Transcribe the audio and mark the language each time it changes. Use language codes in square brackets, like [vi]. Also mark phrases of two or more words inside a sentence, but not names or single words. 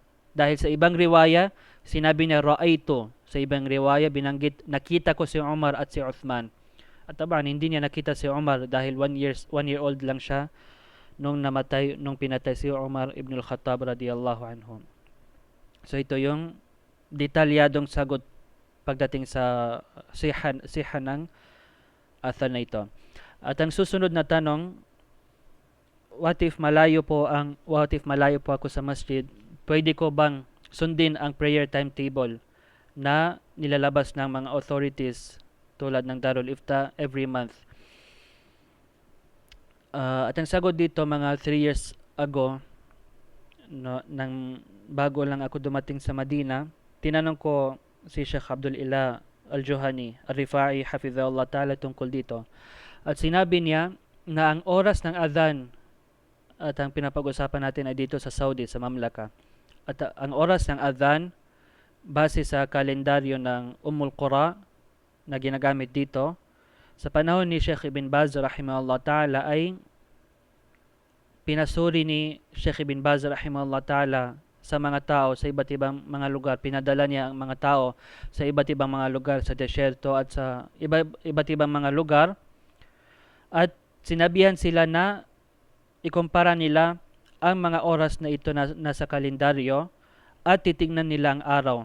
[tl] Dahil sa ibang riwaya, sinabi niya ra'aytu. Sa ibang riwaya, binanggit, nakita ko si Umar at si Uthman. At taban, hindi niya nakita si Umar dahil 1 [en] year old [tl] lang siya nung pinatay si Umar ibn al-Khattab [ar] رضي الله عنه. [tl] So ito yung detalyadong sagot pagdating sa sihan ng athar na ito. At ang susunod na tanong, [en] what if [tl] malayo po ako sa masjid, pwede ko bang sundin ang [en] prayer timetable [tl] na nilalabas ng mga authorities tulad ng Darul Ifta [en] every month? [tl] At ang sagot dito, mga 3 [en] years ago, [tl] no, nang bago lang ako dumating sa Madina, tinanong ko si Sheikh Abdul Ilah Al-Juhani Al-Rifai [ar] حفظه الله تعالى [tl] tungkol dito. At sinabi niya na ang oras ng adhan, at ang pinapag-usapan natin ay dito sa Saudi, sa Mamlaka. At ang oras ng adhan, base sa kalendaryo ng Qura na ginagamit dito, sa panahon ni Sheikh Ibn Baz [ar] رحمه الله تعالى [tl] ay pinasuri ni Sheikh Ibn Baz [ar] رحمه الله تعالى [tl] sa mga tao sa iba't ibang mga lugar. Pinadala niya ang mga tao sa iba't ibang mga lugar, sa desyerto at sa iba't ibang mga lugar. At sinabihan sila na ikumpara nila ang mga oras na ito na nasa kalendaryo at titingnan nila ang araw.